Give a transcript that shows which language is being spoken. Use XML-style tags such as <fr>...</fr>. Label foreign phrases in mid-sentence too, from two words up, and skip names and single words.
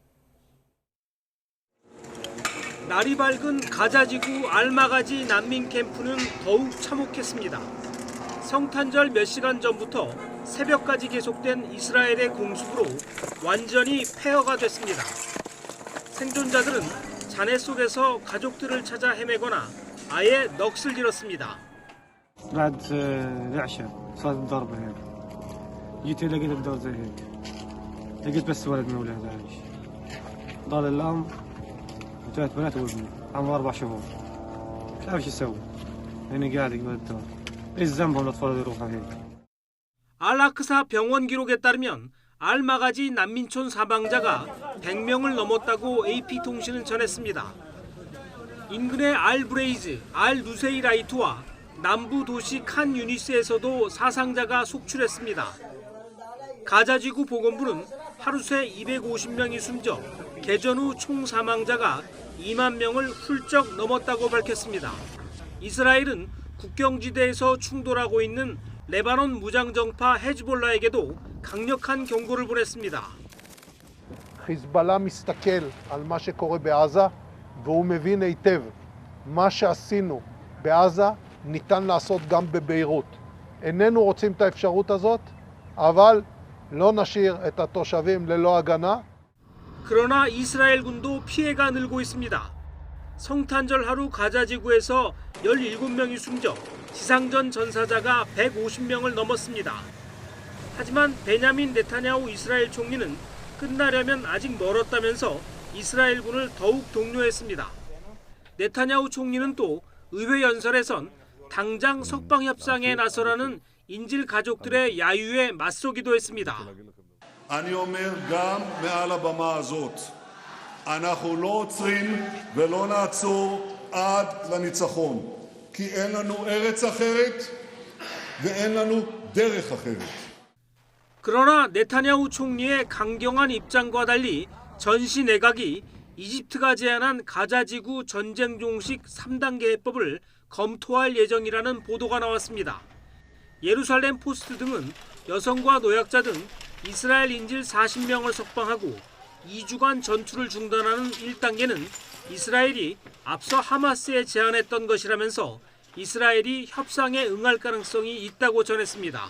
<ko>날이 밝은 가자지구 알마가지 난민 캠프는 더욱 참혹했습니다. 성탄절 몇 시간 전부터 새벽까지 계속된 이스라엘의 공습으로 완전히 폐허가 됐습니다. 생존자들은 잔해 속에서 가족들을 찾아 헤매거나 아예 넋을 잃었습니다.</ko> <ar>بعد العشاء صارت الضربة هيك جيت لقيت الدار زي هيك لقيت بس ولد من اولاد عايش ضل الام وثلاث بنات وابني عمره 4 شهور مش عارف شو اسوي هنا قاعد قبل الدار ايش ذنبهم الاطفال يروحوا هيك</ar> <ko>알라크사 병원 기록에 따르면 알마가지 난민촌 사망자가 100명을 넘었다고 AP통신은 전했습니다. 인근의 알브레이즈, 알누세이라이트와 남부 도시 칸 유니스에서도 사상자가 속출했습니다. 가자지구 보건부는 하루 새 250명이 숨져 개전 후 총 사망자가 2만 명을 훌쩍 넘었다고 밝혔습니다. 이스라엘은 국경지대에서 충돌하고 있는 레바논 무장정파 헤즈볼라에게도 강력한 경고를 보냈습니다.</ko> <he>חיזבאללה מסתכל על מה שקורה בעזה והוא מבין היטב מה שעשינו בעזה ניתן לעשות גם בביירות. איננו רוצים את האפשרות הזאת, אבל לא נשאיר את התושבים ללא הגנה.</he> <ko>그러나 이스라엘군도 피해가 늘고 있습니다. 성탄절 하루 가자 지구에서 17명이 숨져 지상전 전사자가 150명을 넘었습니다. 하지만 베냐민 네타냐후 이스라엘 총리는 끝나려면 아직 멀었다면서 이스라엘군을 더욱 독려했습니다. 네타냐후 총리는 또 의회 연설에선 당장 석방 협상에 나서라는 인질 가족들의 야유에 맞서기도 했습니다.</ko> <he>אני אומר גם מעל הבמה הזאת, אנחנו לא עוצרים ולא נעצור עד לניצחון, כי אין לנו ארץ אחרת ואין לנו דרך אחרת.</he> <ko>그러나 네타냐후 총리의 강경한 입장과 달리 전시 내각이 이집트가 제안한 가자지구 전쟁 종식 3단계 해법을 검토할 예정이라는 보도가 나왔습니다. 예루살렘 포스트 등은 여성과 노약자 등 이스라엘 인질 40명을 석방하고 2주간 전투를 중단하는 1단계는 이스라엘이 앞서 하마스에 제안했던 것이라면서 이스라엘이 협상에 응할 가능성이 있다고 전했습니다.</ko>